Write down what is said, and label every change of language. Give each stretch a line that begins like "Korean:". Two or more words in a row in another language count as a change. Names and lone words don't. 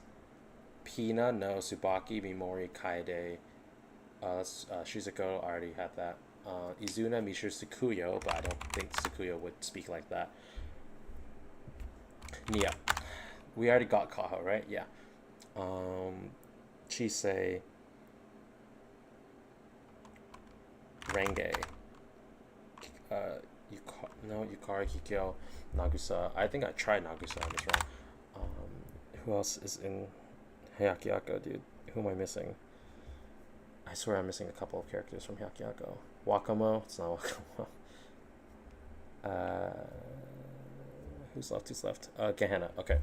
English: Pina, no. Tsubaki, Mimori, Kaede. Shizuko, I already had that. Izuna, Mishra, Tsukuyo, but I don't think Tsukuyo would speak like that. Nia. We already got Kaho, right? Yeah. Chisei. Renge. Yukari, Kikyo, Nagusa. I think I tried Nagusa, I'm just wrong. Who else is in Hyakyako, dude? Who am I missing? I swear I'm missing a couple of characters from Hyakyako. Wakamo? It's not Wakamo. Who's left? Gehenna, okay.